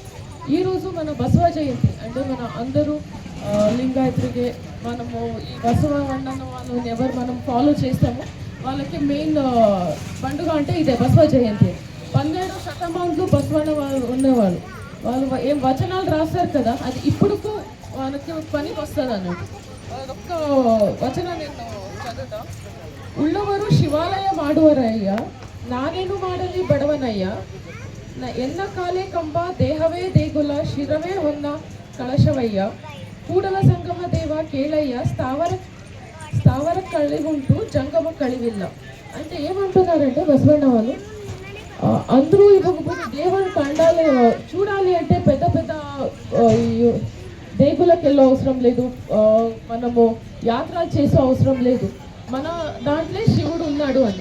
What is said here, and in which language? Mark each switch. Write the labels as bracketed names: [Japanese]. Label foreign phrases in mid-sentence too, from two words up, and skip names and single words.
[Telugu] ఈరోజు మన బసవ జయంతి అంటే మన అందరూ లింగాయత్రికి మనము ఈ బసవ అన్న వాళ్ళని ఎవరు మనం ఫాలో చేస్తామో వాళ్ళకి మెయిన్ పండుగ అంటే ఇదే బసవ జయంతి. 12వ శతమానంలో బసవన్న వాళ్ళు ఉన్నవాళ్ళు వాళ్ళు ఏం వచనాలు రాస్తారు కదా, అది ఇప్పుడు వాళ్ళకి పనికి వస్తుంది అన్నట్టు. ఒక్క వచనం నేను చదువుతా. [Kannada] ఉಳ್ಳವರು ಶಿವಾಲಯ ಮಾಡುವರಯ್ಯ ನಾನೇನು ಮಾಡಲಿ ಬಡವನಯ್ಯ ಎನ್ನ ಕಾಲೇ ಕಂಬ ದೇಹವೇ ದೇಗುಲ ಶಿರವೇ ಹೊನ್ನ ಕಳಶವಯ್ಯ ಕೂಡಲ ಸಂಗಮ ದೇವ ಕೇಳಯ್ಯ ಸ್ಥಾವರ ಕಳಿವುಂಟು ಜಂಗಮ ಕಳಿವಿಲ್ಲ. [Telugu] అంటే ఏమంటున్నారంటే బసవಣ್ಣ వాళ్ళు అందరూ ఇవ్వకపోతే దేవుని కండాలి చూడాలి అంటే పెద్ద పెద్ద దేగులకు వెళ్ళే అవసరం లేదు, మనము యాత్రలు చేసే అవసరం లేదు, మన దాంట్లో శివుడు ఉన్నాడు అని.